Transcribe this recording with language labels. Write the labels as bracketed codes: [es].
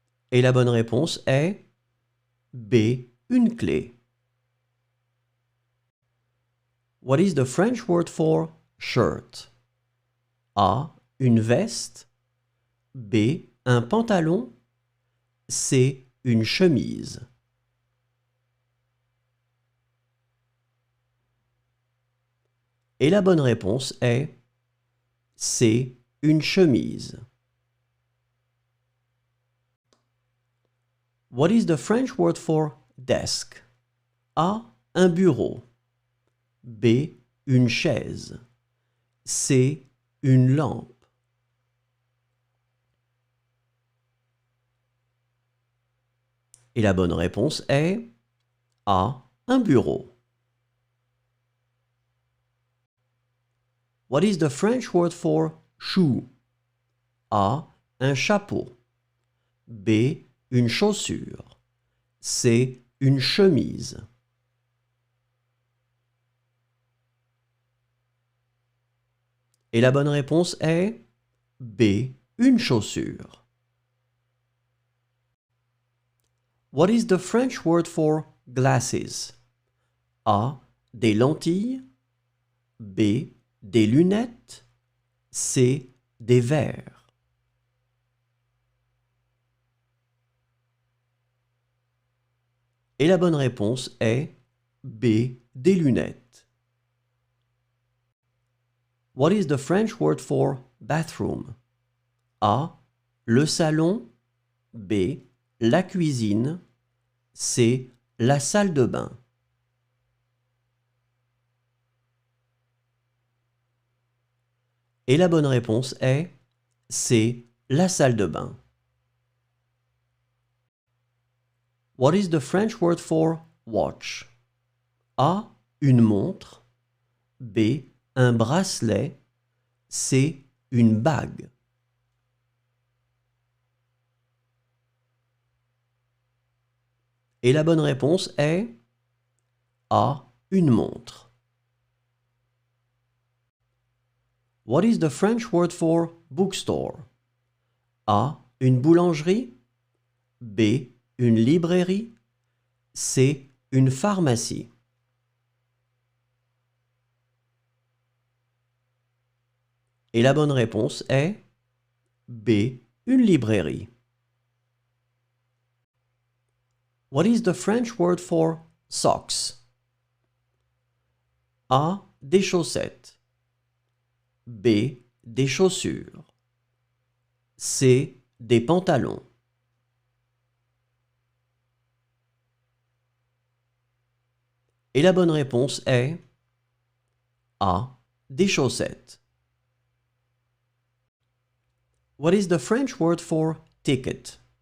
[fr] Et la bonne réponse est B. Une clé. [en] What is the French word for shirt? [fr] A. Une veste. B. Un pantalon. C. Une chemise. Et la bonne réponse est C. Une chemise. [en] What is the French word for desk? [fr] A. Un bureau. B. Une chaise. C. Une lampe. Et la bonne réponse est A. Un bureau. [en] What is the French word for shoe? [fr] A. Un chapeau. B. Une chaussure. C. Une chemise. Et la bonne réponse est B. Une chaussure. [en] What is the French word for glasses? [fr] A. Des lentilles. B. Des lunettes. C. Des verres. Et la bonne réponse est B. Des lunettes. [en] What is the French word for bathroom? [fr] A. Le salon. B. La cuisine. C. La salle de bain. Et la bonne réponse est C. La salle de bain. [en] What is the French word for watch? [fr] A. Une montre. B. Un bracelet. C. Une bague. Et la bonne réponse est A. Une montre. [en] What is the French word for bookstore? [fr] A. Une boulangerie. B. Une librairie. C. Une pharmacie. Et la bonne réponse est B. Une librairie. [en] What is the French word for socks? [fr] A. Des chaussettes. B. Des chaussures. C. Des pantalons. Et la bonne réponse est A. Des chaussettes. [en] What is the French word for ticket?